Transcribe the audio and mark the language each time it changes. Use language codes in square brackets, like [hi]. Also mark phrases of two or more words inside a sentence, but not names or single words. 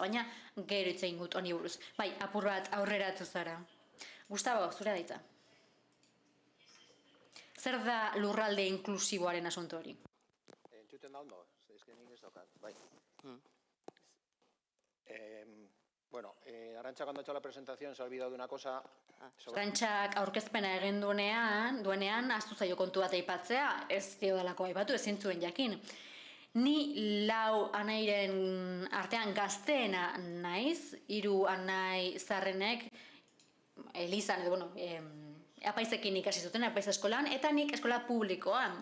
[eu] Baina gero hitz egin dut honi buruz. Bai, apur bat aurreratu zara. Gustavo, zure da hitza. Zer da lurralde inklusiboaren asunto hori? Entzuten da ondo, eske nik ez daukat, bai. [es] Bueno, Arantxa cuando ha hecho la presentación se ha olvidado de una cosa. [eu] Arantxak aurkezpena egin duenean, ahaztu zaio kontu bat aipatzea, ez diodalako aipatu, ezin zuen jakin. Ni 4 anairen artean gazteena naiz, 3 anai zarrenek elizan, apaizekin ikasi zuten, apaiz eskolan, eta nik eskola publikoan.